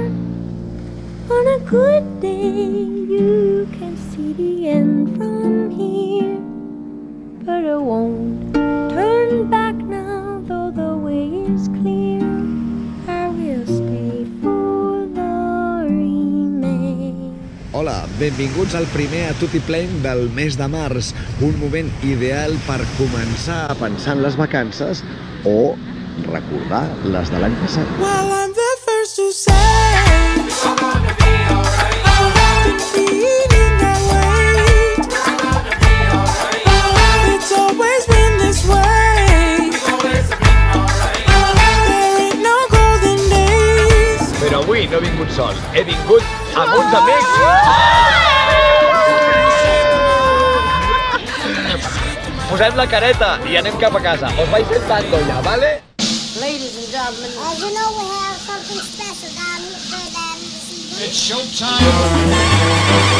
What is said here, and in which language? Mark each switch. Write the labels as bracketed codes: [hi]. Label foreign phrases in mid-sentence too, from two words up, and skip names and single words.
[en] On a good day, you can see the end from here. But I won't turn back now, though the way is clear. I will stay for the remain. [ca] Hola, benvinguts al primer A Tutti Plain del mes de març, un moment ideal per començar a pensar en les vacances o recordar les de l'any passat. [en] Well, I'm the first to say it's gonna be alright. I've been feeling that way. It's gonna be alright. It's always been this way. It's always been alright. There ain't no golden days. [ca] Però avui no he vingut sol, he vingut amb uns amics. Posem la careta i anem cap a casa. Us vaig sentando ja, vale? [en] Ladies and gentlemen, You know we have something special down here this evening. It's showtime.